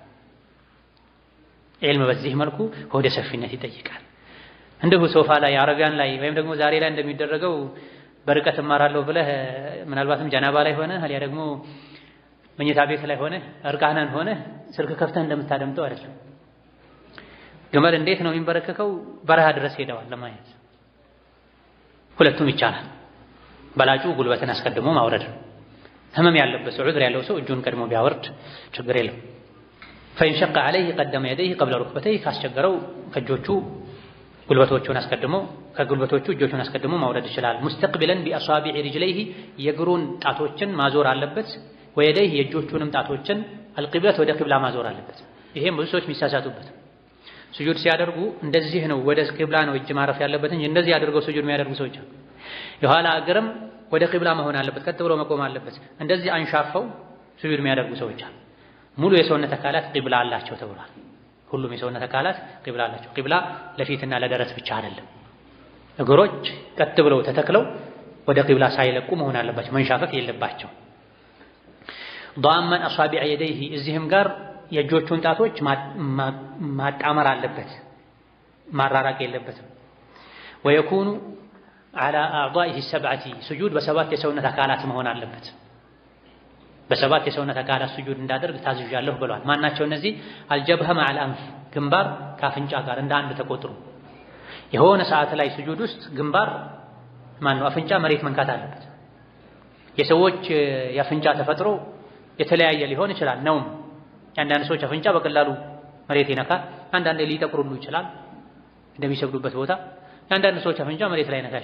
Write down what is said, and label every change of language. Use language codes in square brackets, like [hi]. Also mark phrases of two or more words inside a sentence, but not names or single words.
[am] ዒልም በዚህ መልኩ ሆደ ሰፊነት ይጠይቃል። እንደው ሶፋ ላይ አረቢያን ላይ ወይም ደግሞ ዛሬ ላይ እንደሚደረገው በርቀት እማራለሁ ብለህ ምናልባትም ጀናባ ላይ ሆነ አልያ ደግሞ መኝታ ቤት ላይ ሆነ እርቃናን ሆነ ስልክ ከፍተህ እንደምታደምጠው አይደለም። ግመል እንዴት ነው የሚንበረከከው? በረሃ ድረስ ሄደዋል ለማየት። ሁለቱም ይቻላል። በላጩ ጉልበትን አስቀድሞ ማውረድ ነው። ህመም ያለበት ሰው ዑድር ያለው ሰው እጁን ቀድሞ ቢያወርድ ችግር የለም። [ar] فإن شق عليه قدم يديه قبل ركبتيه [am] ካስቸገረው ከእጆቹ ጉልበቶቹን አስቀድሞ ከጉልበቶቹ እጆቹን አስቀድሞ ማውረድ ይችላል። [ar] مستقبلا بأصابع رجليه [am] የእግሩን ጣቶችን ማዞር አለበት። ወየደይህ የእጆቹንም ጣቶችን አልቂብለት ወደ ቂብላ ማዞር አለበት። ይሄም ብዙ ሰዎች የሚሳሳቱበት ስጁድ ሲያደርጉ እንደዚህ ነው ወደ ቂብላ ነው እጅ ማረፍ ያለበት እንጂ እንደዚህ አድርገው ስጁድ የሚያደርጉ ሰዎች አሉ። የኋላ እግርም ወደ ቂብላ መሆን አለበት፣ ቀጥ ብሎ መቆም አለበት። እንደዚህ አንሻፈው ስጁድ የሚያደርጉ ሰዎች አሉ። ሙሉ የሰውነት አካላት ቂብላ አላቸው ተብሏል። ሁሉም የሰውነት አካላት ቂብላ አላቸው። ቂብላ ለፊትና ለደረት ብቻ አይደለም። እግሮች ቀጥ ብለው ተተክለው ወደ ቂብላ ሳይለቁ መሆን አለባቸው፣ መንሻፈፍ የለባቸው። [ar] ضامن اصابع يديه [am] እዚህም ጋር የእጆቹን ጣቶች ማጣመር አለበት፣ ማራራቅ የለበትም። [ar] ويكون على اعضائه السبعه سجود [am] በሰባት የሰውነት አካላት መሆን አለበት። በሰባት የሰውነት አካላት ስጁድ እንዳደርግ ታዝዣለሁ ብሏል። ማናቸው እነዚህ? [ar] الجبهة مع الأنف [am] ግንባር ካፍንጫ ጋር እንደ አንድ ተቆጥሮ የሆነ ሰዓት ላይ ስጁድ ውስጥ ግንባር ማነው አፍንጫ መሬት መንካት አለበት። የሰዎች የአፍንጫ ተፈጥሮ የተለያየ ሊሆን ይችላል። ነው አንዳንድ ሰዎች አፍንጫ በቀላሉ መሬት ይነካል፣ አንዳንዴ ሊጠቁሩሉ ይችላል እንደሚሰግዱበት ቦታ። አንዳንድ ሰዎች አፍንጫ መሬት ላይ ነካ